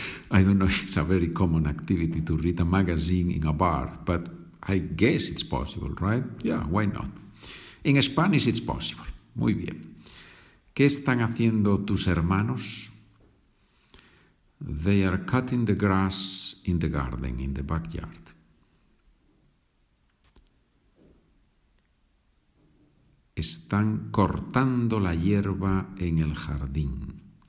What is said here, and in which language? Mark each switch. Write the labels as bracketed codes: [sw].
[en] I don't know if it's a very common activity to read a magazine in a bar, but I guess it's possible, right? Yeah, why not? In Spanish it's possible. [es] Muy bien. ¿Qué están haciendo tus hermanos? [en] They are cutting the grass in the garden, in the backyard. [es] Están cortando la hierba en el jardín.